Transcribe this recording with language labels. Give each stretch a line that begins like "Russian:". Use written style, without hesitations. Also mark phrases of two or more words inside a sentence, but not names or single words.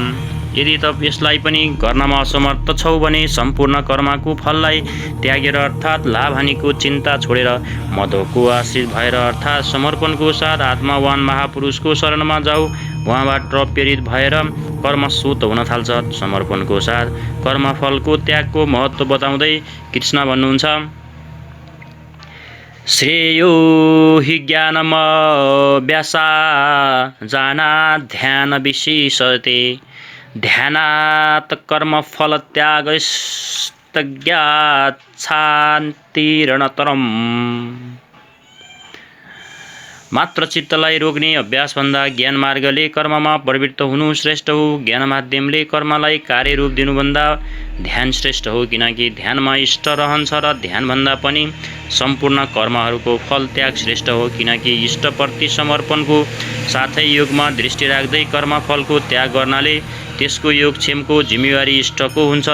Nepali: यदि त यसलाई पनि गर्नमा असमर्थ छौ भने सम्पूर्ण कर्मको फललाई त्यागेर अर्थात् लाभ हानिको चिन्ता छोडेर मधोको आश्रित भएर अर्थात् समर्पणको साथ आत्मावान महापुरुषको शरणमा जाऊ। उहाँबाट प्रेरित भएर कर्मसूत हुन थाल्छ। समर्पणको साथ कर्मफलको त्यागको महत्त्व बताउँदै कृष्ण भन्नुहुन्छ,
Sanskrit: श्रेयो हि ज्ञानमभ्यासा जाना ध्यान विशेषते ध्यानात् कर्मफलत्यागस्तज्ञाच्छान्तिरणतरम्।
Nepali: मात्र चित्तलाई रोक्ने अभ्यासभन्दा ज्ञान मार्गले कर्ममा प्रवृत्त हुनु श्रेष्ठ हो। ज्ञान माध्यमले कर्मलाई कार्यरूप दिनुभन्दा ध्यान श्रेष्ठ हो, किनकि ध्यानमा इष्ट रहन्छ र ध्यानभन्दा पनि सम्पूर्ण कर्महरूको फल त्याग श्रेष्ठ हो, किनकि इष्टप्रति समर्पणको साथै योगमा दृष्टि राख्दै कर्मफलको त्याग गर्नाले त्यसको योगक्षेमको जिम्मेवारी इष्टको हुन्छ।